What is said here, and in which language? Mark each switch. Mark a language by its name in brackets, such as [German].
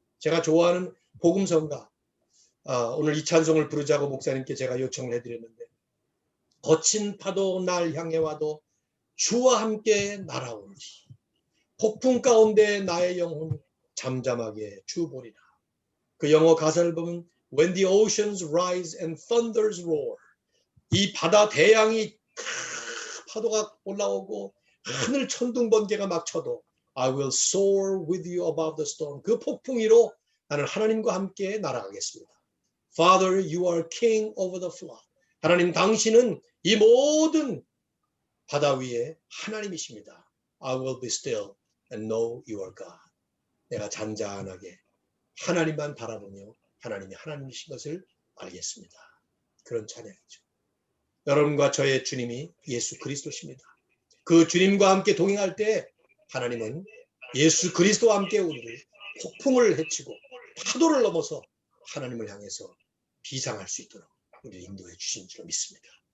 [Korean] 제가 좋아하는 복음성가 오늘 이 찬송을 부르자고 목사님께 제가 요청을 해드렸는데 거친 파도 날 향해 와도 주와 함께 날아오르리 폭풍 가운데 나의 영혼 잠잠하게 주 보리라. 그 영어 가사를 보면 [English] When the oceans rise and thunders roar [Korean] 이 바다 대양이 파도가 올라오고 하늘 천둥 번개가 막 쳐도 [English] I will soar with you above the storm. [Korean] 그 폭풍 위로 나는 하나님과 함께 날아가겠습니다. [English] Father, you are king over the flood. [Korean] 하나님 당신은 이 모든 바다 위에 하나님이십니다. [English] I will be still and know you are God. [Korean] 내가 잔잔하게 하나님만 바라보며 하나님이 하나님이신 것을 알겠습니다. 그런 찬양이죠. 여러분과 저의 주님이 예수 그리스도십니다. 그 주님과 함께 동행할 때 하나님은 예수 그리스도와 함께 우리를 폭풍을 헤치고 파도를 넘어서 하나님을 향해서 비상할 수 있도록 우리를 인도해 주신 줄 믿습니다.